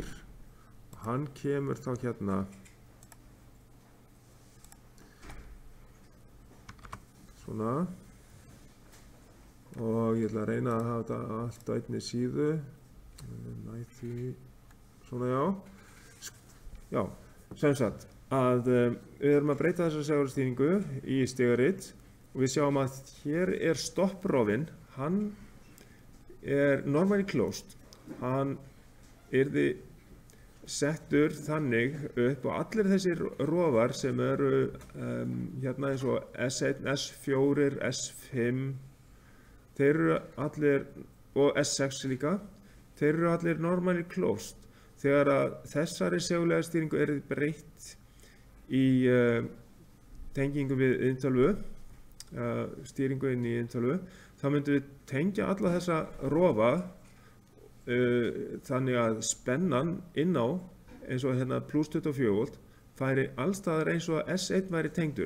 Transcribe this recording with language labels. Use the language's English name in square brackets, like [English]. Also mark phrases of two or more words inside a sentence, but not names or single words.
[Icelandic] Hann kemur þá hérna svona og ég ætla að reyna að hafa þetta allt á einni síðu nætti svona já, sem sagt að við erum að breyta þessa segulstýringu í stigarit og við sjáum að hér stopprofinn, hann [English] normally closed, [Icelandic] hann yrði settur þannig upp og allir þessir rofar sem eru hérna eins og S1, S4, S5 þeir eru allir, og S6 líka, þeir eru allir [English] normally closed. [Icelandic] Þegar að þessari segulega stýringu breytt í tengingu við inntölvu, stýringu inn í inntölvu, þá myndum við tengja alla þessa rofa þannig að spennan inn á eins og hérna plus 24 volt færi allstaðar eins og S1 væri tengdur.